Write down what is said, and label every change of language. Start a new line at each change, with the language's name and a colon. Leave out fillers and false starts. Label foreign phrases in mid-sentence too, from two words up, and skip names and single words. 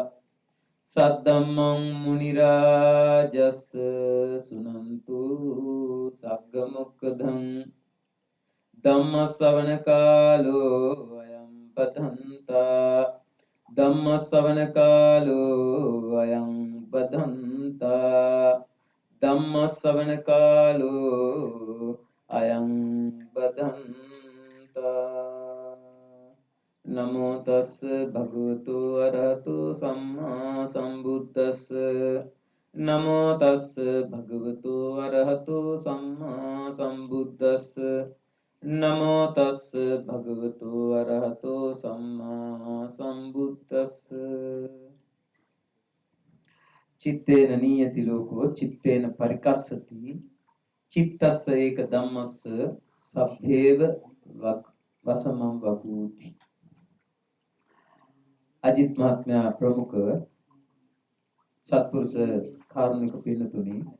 Pali: सद्धम्मं मुनिराजस् सुनन्तु सग्गमुक्खदं धम्म श्रवण कालो अयं बधन्ता धम्म श्रवण कालो अयं बधन्ता ධම්ම ශ්‍රවණ කාලෝ අයං බදන්තා නමෝ තස් භගවතු අරහතු සම්මා සම්බුද්දස්ස නමෝ තස් භගවතු අරහතු සම්මා සම්බුද්දස්ස නමෝ තස් භගවතු අරහතු සම්මා සම්බුද්දස්ස චිත්තේන නියති ලෝකෝ චිත්තේන පරිකස්සති චිත්තස්ස ඒක ධම්මස්ස සබ්බේව වසමං වගූති.
Sinhala: අජිත් මහත්මයා ප්‍රමුඛ සත්පුරුෂ කාරුණික පින්නතුනි,